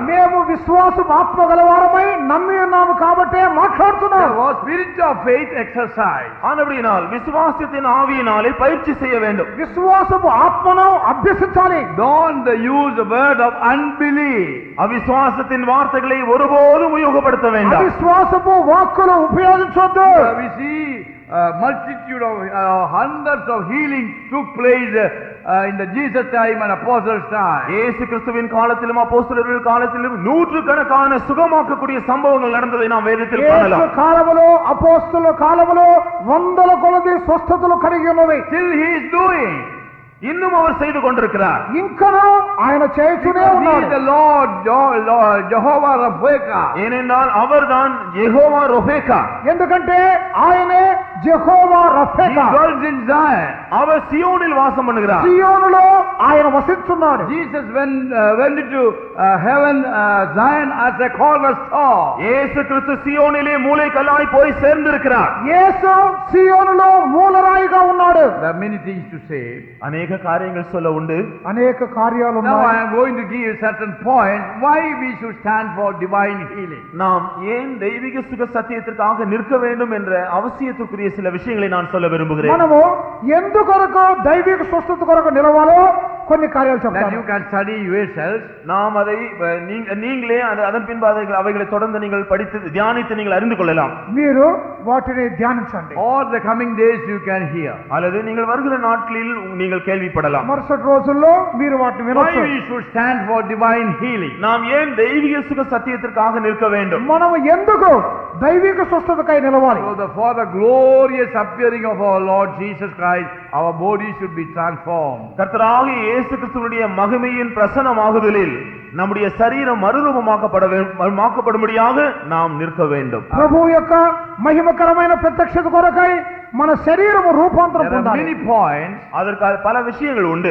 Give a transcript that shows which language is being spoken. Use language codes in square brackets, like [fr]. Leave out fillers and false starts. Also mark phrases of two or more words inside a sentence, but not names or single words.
[te] మేము విశ్వాసం ఆత్మ గలవారమై నమ్మి ఉన్నాము కాబట్టే మాట్లాడుతున్నాం. [en] Our spirit of faith exercise. [ta] ஆனபடியால் விசுவாசத்தின் ஆவியினாலே பயிற்சி செய்ய வேண்டும். [te] విశ్వాసపు ఆత్మను అభ్యసించాలి. [en] Don't use the word of unbelief. [ta] அவிசுவாசத்தின் வார்த்தைகளை ஒருபோதும் உபயோகப்படுத்த வேண்டாம். [te] అవిశ్వాసపు వాక్కులు ఉపయోగించొద్దు. [en] We see multitude of hundreds of healings took place in the Jesus time and apostles time. [ta] இயேசு கிறிஸ்துவின் காலத்திலும் அப்போஸ்தலர்கள் காலத்திலும் நூற்றுக்கணக்கான சுகமாக்கக்கூடிய சம்பவங்கள் நடந்ததை நாம் வேதத்தில் [te] యేసు [ta] காணலாம். [te] కాలములో అపోస్తలుల కాలములో వందల కొలది స్వస్థతలు కలిగి ఉన్నవి. [en] Still he is doing. [ta] இன்னும் அவர் செய்து கொண்டிருக்கிறார். [te] ఇంకనూ ఆయన చేస్తూనే [en] He is [te] ఉన్నాడు. [en] the Lord Jehovah Rapha. [ta] ஏனென்றால் அவர்தான் யெகோவா ரொபேக்கா. [te] ఎందుకంటే ఆయనే యెహోవా [en] He [te] రఫేకా. [en] dwells in Zion. [ta] அவர் சியோனில் வாசம் பண்ணுகிறார். [te] సియోనులో ఆయన వసిస్తున్నాడు. [en] Jesus went into heaven, Zion as a cornerstone. [ta] இயேசு கிறிஸ்து சியோனிலே மூலைக்கல்லாய் போய் சேர்ந்திருக்கிறார். [te] యేసు సియోనులో మూలరాయిగా ఉన్నాడు. [en] There are many things to say. [ta] அநேக காரியங்கள் சொல்ல உண்டு. [te] అనేక కార్యాలు [en] Now I [te] ఉన్నాయి. [en] am going to give you certain points why we should stand for divine healing. [ta] நாம் ஏன் தெய்வீக சுக சத்தியத்திற்காக நிற்க வேண்டும் என்ற அவசியத்துக்குரிய சில விஷயங்களை நான் சொல்ல விரும்புகிறேன். [te] మనము ఎందుకొరకు దైవిక స్వస్థత కొరకు నిలవాలో కొన్ని కార్యాలు [en] That [te] చెప్తాను. [en] you can study yourselves. [ta] நாம் அதை நீங்களே அதன் பின்பு அவைகளை தொடர்ந்து நீங்கள் படித்து தியானித்து நீங்கள் அறிந்து கொள்ளலாம். [te] మీరు వాటిని ధ్యానించండి. [en] Or the coming days you can hear. [ta] அல்லது நீங்கள் வருகிற நாட்களில் நீங்கள் கேள்விப்படலாம். [te] మరుసటి రోజుల్లో మీరు వాటిని [en] Why [te] వినొచ్చు. [en] we should stand for divine healing. [ta] நாம் ஏன் தெய்வீக சுக சத்தியத்திற்காக நிற்க வேண்டும்? [te] మనం ఎందుకు దైవిక స్వస్థతకై నిలవాలి? [en] So for the glorious appearing of our Lord Jesus Christ, our body should be transformed. [ta] கர்த்தராகிய இயேசு கிறிஸ்துவினுடைய மகிமையின் பிரசன்னமாகுதலில் நம்முடைய சரீரம் மறுரூபமாக்கப்படும்படியாக நாம் நிற்க வேண்டும். [te] ప్రభు యొక్క మహిమకరమైన ప్రత్యక్షత కొరకై మన శరీరము రూపాంతరం [en] There are [te] పొందాలి. [en] many points. [ta] அதற்கு பல விஷயங்கள் உண்டு.